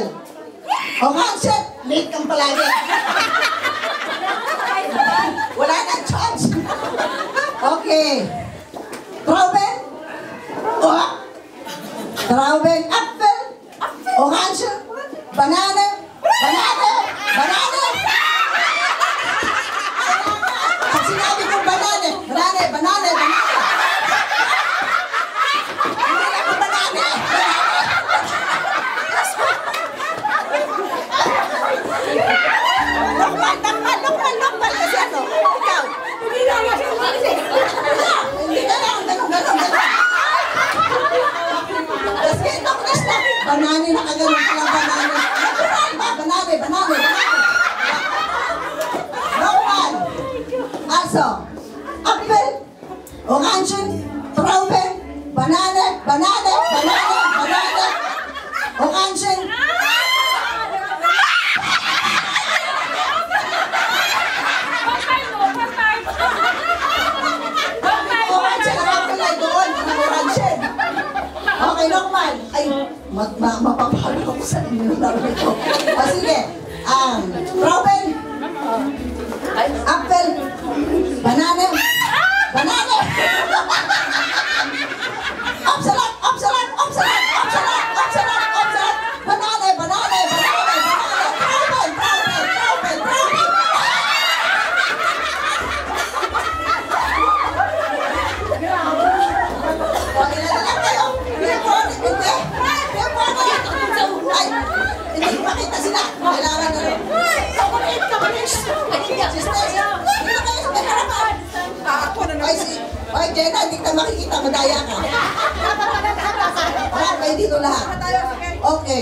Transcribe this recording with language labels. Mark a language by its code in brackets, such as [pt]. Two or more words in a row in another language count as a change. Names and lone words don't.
[tl] Orange, late kang palagi. Wala nang chance. [de] Okay. Trauben. Trauben, apple. [en] Orange. Banana. Banana. [tl] Pag sinabi kong banana. Normal kasi ano? Ikaw. Hindi ka lang, ganun. Kasi ito, banane na kagano'n pala, banane. Natural ba? [de] Banane. Normal. Also, apple, orange, Trauben, banane, orange, okay, normal. [tl] Ay, mapapalo ko sa inyo na ito. O sige, [de] Trauben, apple, banane, obsalat, banane, Trauben. [tl] Hindi makita sila. Kailangan na rin. Ay, Jenna, hindi ka makikita. Madaya ka. Kayo dito lahat. Okay.